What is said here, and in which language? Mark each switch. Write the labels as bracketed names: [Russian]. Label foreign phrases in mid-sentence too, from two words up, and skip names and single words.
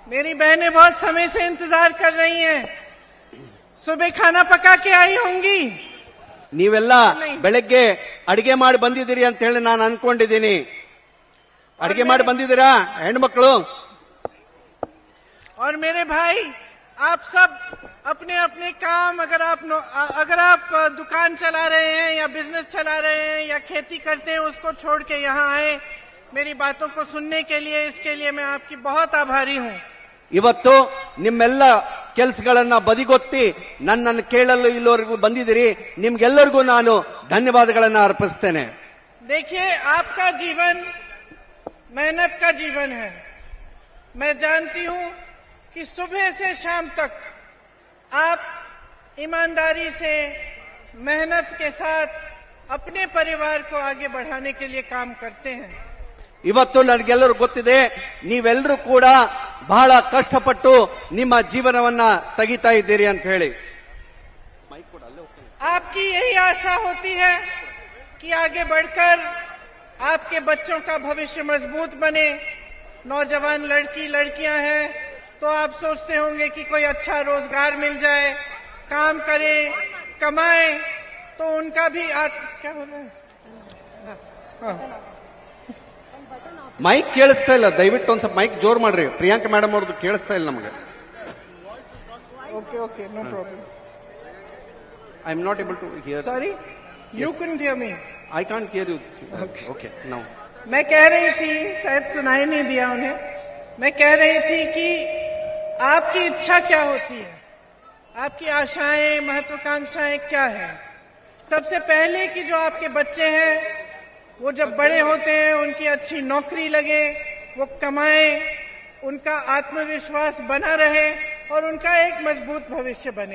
[Hindi] मेरी बहनें बहुत समय से इंतजार कर रही हैं। सुबह खाना पका के आई होंगी। [Kannada] ನೀವೆಲ್ಲ ಬೆಳಗ್ಗೆ ಅಡಿಗೆ ಮಾಡಿ ಬಂದಿದ್ದೀರಿ ಅಂತ ಹೇಳಿ ನಾನು ಅನ್ಕೊಂಡಿದ್ದೀನಿ. ಅಡಿಗೆ ಮಾಡಿ ಬಂದಿದ್ದೀರಾ ಹೆಣ್ಮಕ್ಳು? [Hindi] और मेरे भाई, आप सब अपने अपने काम, अगर आप दुकान चला रहे हैं या बिजनेस चला रहे हैं या खेती करते हैं, उसको छोड़ के यहाँ आए मेरी बातों को सुनने के लिए। इसके लिए मैं आपकी बहुत आभारी हूँ। [Kannada] ಇವತ್ತು ನಿಮ್ಮೆಲ್ಲ ಕೆಲಸಗಳನ್ನ ಬದಿಗೊತ್ತಿ ನನ್ನನ್ನು ಕೇಳಲು ಇಲ್ಲಿವರೆಗೂ ಬಂದಿದ್ದೀರಿ. ನಿಮ್ಗೆಲ್ಲರಿಗೂ ನಾನು ಧನ್ಯವಾದಗಳನ್ನ ಅರ್ಪಿಸ್ತೇನೆ. [Hindi] देखिए, आपका जीवन मेहनत का जीवन है। मैं जानती हूँ कि सुबह से शाम तक आप ईमानदारी से, मेहनत के साथ अपने परिवार को आगे बढ़ाने के लिए काम करते हैं। [Kannada] ಇವತ್ತು ನನಗೆಲ್ಲರೂ ಗೊತ್ತಿದೆ, ನೀವೆಲ್ಲರೂ ಕೂಡ ಬಹಳ ಕಷ್ಟಪಟ್ಟು ನಿಮ್ಮ ಜೀವನವನ್ನ ತೆಗಿತಾ ಇದ್ದೀರಿ ಅಂತ ಹೇಳಿ. [Hindi] आपकी यही आशा होती है कि आगे बढ़कर आपके बच्चों का भविष्य मजबूत बने। नौजवान लड़कियां हैं तो आप सोचते होंगे कि कोई अच्छा रोजगार मिल जाए, काम करे, कमाए, तो उनका भी क्या बोल रहे हैं? [Kannada] ಮೈಕ್ ಕೇಳಿಸ್ತಾ ಇಲ್ಲ, ದಯವಿಟ್ಟು ಒಂದ್ ಸ್ವಲ್ಪ ಮೈಕ್ ಜೋರ್ ಮಾಡ್ರಿ. ಪ್ರಿಯಾಂಕಾ ಮೇಡಮ್ ಅವ್ರದ್ದು ಕೇಳಿಸ್ತಾ ಇಲ್ಲ ನಮಗೆ. [English] Okay, no problem. I am not able to hear. Sorry, you couldn't hear me. I can't hear you. Okay, now [Hindi] मैं कह रही थी, शायद सुनाई नहीं दिया उन्हें, मैं कह रही थी कि आपकी इच्छा क्या होती है, आपकी आशाएं, महत्वाकांक्षाएं क्या है। सबसे पहले कि जो आपके बच्चे हैं वो जब बड़े होते हैं उनकी अच्छी नौकरी लगे, वो कमाएं, उनका आत्मविश्वास बना रहे और उनका एक मजबूत भविष्य बने।